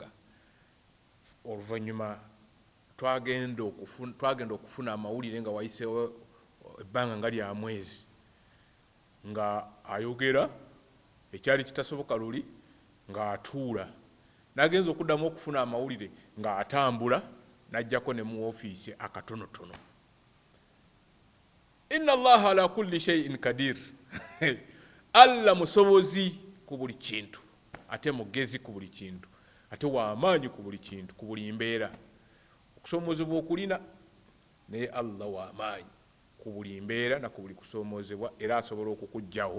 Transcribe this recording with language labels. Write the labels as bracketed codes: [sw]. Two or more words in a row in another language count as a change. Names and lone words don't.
[lg] Oluvannyuma twagenda okufuna amawulire nga wayiseewo ebbanga nga lya mwezi, nga ayogera ekyali kitasoboka luli ng'atuula, n'agenza okuddamu okufuna amawulire ng'atambula, n'ajjako ne mu woofiisi akatonotono. [ar] إن الله على كل شيء قدير. [lg] Allah musobozi ku buli kintu, ate mugezi ku buli kintu, ate w'amaanyi ku buli kintu, ku buli mbeera. Okusoomozebwa okulina, naye Allah w'amaanyi ku buli mbeera na ku buli kusoomozebwa, era asobola okukuggyawo.